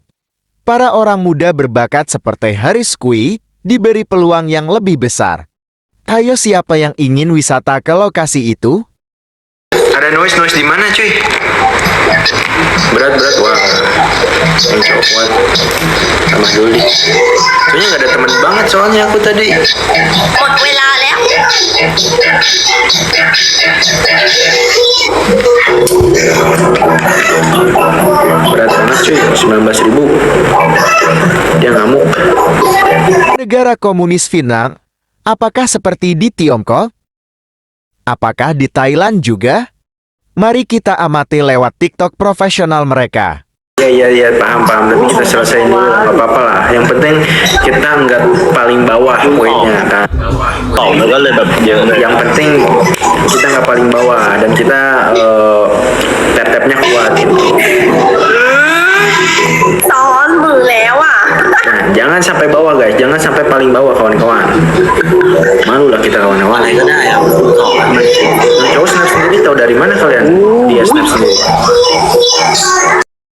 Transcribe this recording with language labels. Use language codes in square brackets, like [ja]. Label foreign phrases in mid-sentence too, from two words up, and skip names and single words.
[id] Para orang muda berbakat seperti Haris Kui diberi peluang yang lebih besar. Ayo siapa yang ingin wisata ke lokasi itu? Ada noise di mana cuy? Berat, wah. Insya kuat. Tambah dulu nih. Soalnya nggak ada teman banget soalnya aku tadi. [th] หมดเวลาแล้ว [id] Berat banget cuy, 19.000. Dia ngamuk. Negara komunis Vietnam, apakah seperti di Tiongkok? Apakah di Thailand juga? Mari kita amati lewat TikTok profesional mereka. Iya, paham. Tapi kita selesaiin dulu, nggak apa-apa lah. Yang penting kita nggak paling bawah poinnya kan. Yang penting kita nggak paling bawah dan kita tap-tapnya kuat gitu. [th] ซ้อนมือแล้วอ่ะ [id] Nah, jangan sampai bawah guys, jangan sampai paling bawah kawan-kawan. Malu lah kita kawan-kawan. Nah, cowok snap sendiri tahu dari mana kalian? Dia snap sendiri.